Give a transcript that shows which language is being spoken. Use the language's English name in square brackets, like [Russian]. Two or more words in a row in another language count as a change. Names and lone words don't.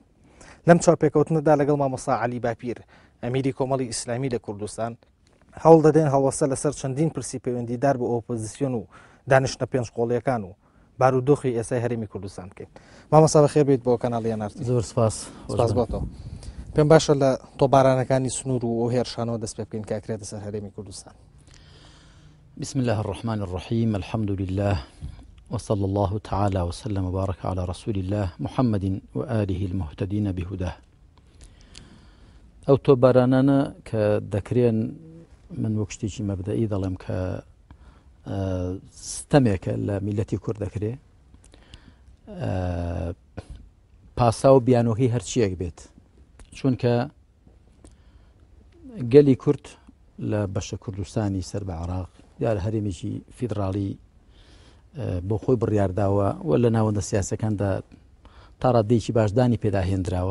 [Central Kurdish] لەم چاپێکەوتنەدا لەگەڵ مامۆستا عەلی باپیر ئەمیری کۆمەڵی ئیسلامی لە کوردستان هەوڵ دەدەین هەڵوەسە لەسەر چەندین پرسی پەیوەندیدار بە ئۆپۆزیسیۆن و دانیشتە پێنجقۆڵیەکان و بارودۆخی ئێستای هەرێمی کوردستان بکەین. مامۆستا بەخێر بێت بۆ کەناڵی NRT. زۆر سپاس بۆتەوە. پێم باشە لە تۆبارانەکانی سنوور و ئەو هێرشانەوە دەست پێ بکەین کاکرێتە سەر هەرێمی کوردستان. [Arabic] بسم الله الرحمن الرحيم الحمد لله وصلى الله تعالى وسلم وبارك على رسول الله محمد وآله المهتدين بهداه. [Central Kurdish] أو تۆبارانانە کە دەکرێن من وەکشتێکی مەبدەئی دەڵێم کە ستەمێکە لە میلەتی کورد دەکرێ پاسا و بیانۆکەی هەرچیەک بێت، چونکە گەلی کورد لە بەشە کوردستانی سەر بە عێراق یا لە هەرێمێکی فیدراڵی بۆ خۆی بڕیارداوە و لە ناوەندە سیاسەکاندا تا ڕادەیەکی باشدانی پێداهێنراوە.